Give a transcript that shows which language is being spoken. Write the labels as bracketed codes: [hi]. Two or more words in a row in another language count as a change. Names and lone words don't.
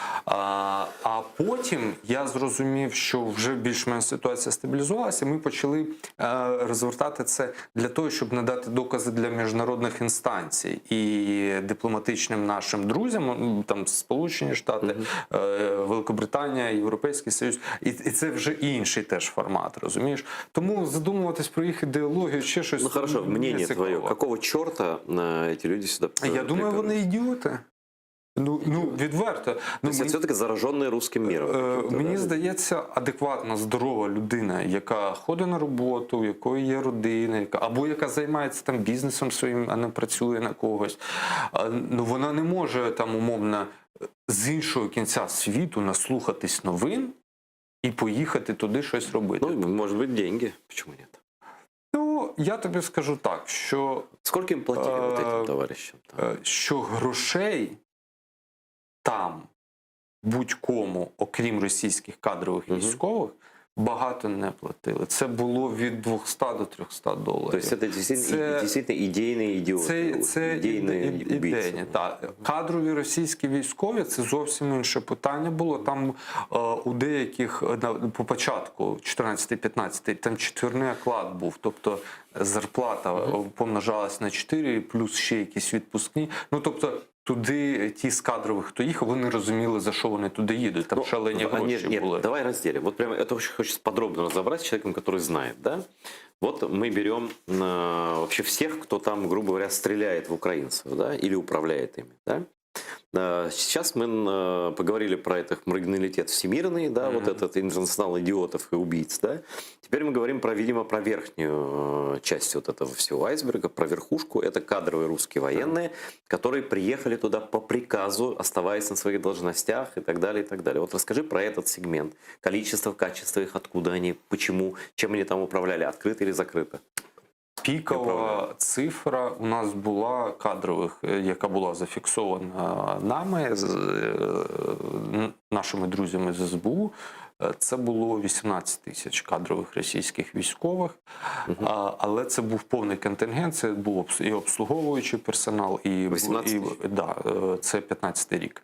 [uk] А потім я зрозумів, що вже більш-менш ситуація стабілізувалася, і ми почали розвертати це для того, щоб надати докази для міжнародних інстанцій і дипломатичним нашим друзям, там Сполучені Штати, Великобританія, Європейський Союз. І це вже інший теж формат, розумієш? Тому задумуватись про їх ідеологію, ще щось. [ru] Ну хорошо, мнение твое. Какого черта эти люди сюда? [uk] Я думаю, вони ідіоти. Ну, відверто. [ru] То есть это все-таки зараженные русским миром. [uk] Мені здається, адекватна, здорова людина, яка ходить на роботу, у якої є родина, або яка займається там бізнесом своїм, а не працює на когось. Ну, вона не може там умовно з іншого кінця світу наслухатись новин і поїхати туди щось робити. [ru] Ну, может быть, деньги. Почему нет? [uk] Ну, я тобі скажу так, що... [ru] Сколько им платили вот этим товарищам? [uk] Що грошей там будь-кому, окрім російських кадрових військових, багато не платили. Це було від 200 до 300 доларів. Тобто це дійсно ідейні ідіоти. Це ідейні, так. Кадрові російські військові – це зовсім інше питання було. Там у деяких, по початку, 14-15, там четвірний оклад був. Тобто зарплата помножалась на 4, плюс ще якісь відпускні. Ну, тобто, туди ті з кадрових, хто їхав, вони розуміли, за що вони туди їдуть. Там шалені гроші були. [ru] Давай разделим. Вот прямо это очень хочется подробно разобрать с человеком, который знает, да? Вот мы берем вообще всех, кто там, грубо говоря, стреляет в украинцев, да, или управляет ими, да? Сейчас мы поговорили про этот маргиналитет всемирный, да, вот этот интернационал идиотов и убийц, да. Теперь мы говорим про, видимо, про верхнюю часть вот этого всего айсберга, про верхушку. Это кадровые русские военные, которые приехали туда по приказу, оставаясь на своих должностях и так далее, и так далее. Вот расскажи про этот сегмент. Количество, качество их, откуда они, почему, чем они там управляли, открыто или закрыто? [uk] Пікова цифра у нас була кадрових, яка була зафіксована нами, нашими друзями з СБУ. Це було 18 тисяч кадрових російських військових, але це був повний контингент, це був і обслуговуючий персонал, це 15-й рік.